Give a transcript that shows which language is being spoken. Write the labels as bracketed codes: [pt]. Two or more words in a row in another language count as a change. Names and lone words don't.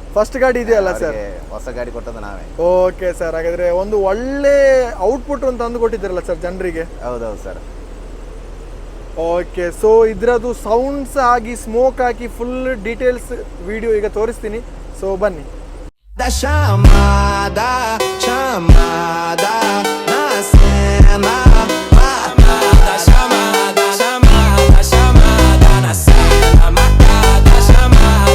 [kn] ಫಸ್ಟ್ ಗಾಡಿ ಇದೆ ಅಲ್ಲ ಸರ್? ಹೊಸ ಗಾಡಿ ಕೊಟ್ಟದ್ದು ನಾವೇ. ಓಕೆ ಸರ್, ಹಾಗಾದ್ರೆ ಒಂದು ಒಳ್ಳೆ ಔಟ್ಪುಟ್ ಅಂತ ತಂದು ಕೊಟ್ಟಿದ್ದೀರಲ್ಲ ಸರ್ ಜನರಿಗೆ? ಹೌದೌದು ಸರ್. ಓಕೆ, ಸೊ ಇದರದ್ದು ಸೌಂಡ್ಸ್ ಆಗಿ ಸ್ಮೋಕ್ ಹಾಕಿ [en] full details video [kn] ಈಗ ತೋರಿಸ್ತೀನಿ, ಸೊ ಬನ್ನಿ. [pt] Da chamada, chamada na cena. Chamada, chamada, chamada, chamada na cena. Marcada, chamada.